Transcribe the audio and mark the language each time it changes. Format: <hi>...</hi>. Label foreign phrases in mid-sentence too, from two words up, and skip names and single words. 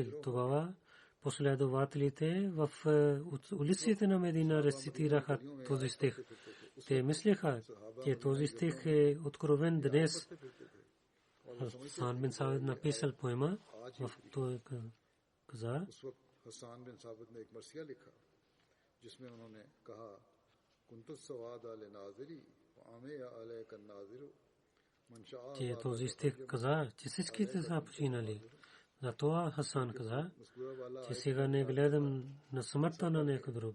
<bg>Тогава последователите в улиците на Медина рецитираха този стих. Те мислеха, че този стих е откровен днес. Хасан бин Сабит написал поема, в той каза,</bg> <ur>حسان بن ثابت نے ایک مرثیہ لکھا جس میں انہوں نے کہا</ur> <ar>كنت السواد الناظري عامي عليك الناظر من شاء</ar> <bg>че този стих каза, че всичките са починали. Затова Хасан каза, че сега не гледам на смъртта на някой друг.</bg>